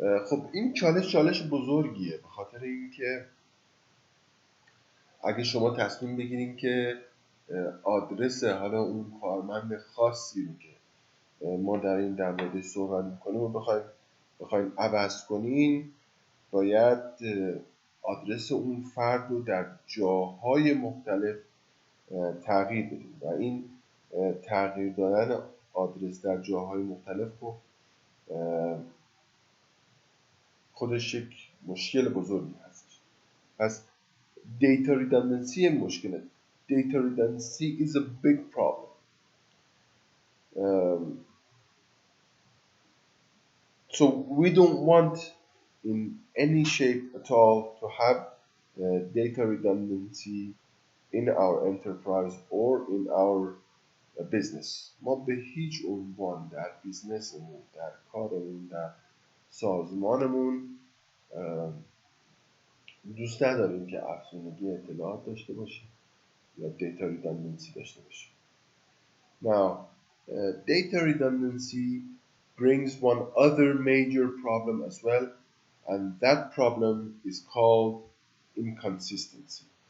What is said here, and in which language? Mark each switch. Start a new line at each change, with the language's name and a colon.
Persian: خب این چالش بزرگیه، به خاطر اینکه اگه شما تصمیم بگیرین که آدرس حالا اون کارمند خاصی رو که ما در این در موردش صحبت میکنیم و بخواین عوض کنین، باید آدرس اون فرد رو در جاهای مختلف تغییر بدیم و این تغییر دادن آدرس در جاهای مختلف رو خودش یک مشکل بزرگی هستش. پس data redundancy مشکله.
English: Data redundancy is a big problem. So we don't want in any shape at all to have data redundancy in our enterprise or in our business.
Persian: ما به هیچ عنوان در بیزنسمون، در کارمون، در سازمانمون دوست نداریم که افزونگی اطلاعات داشته باشیم یا data redundancy داشته باشیم.
English: Now, data redundancy brings one other major problem as well, and that problem is called inconsistency.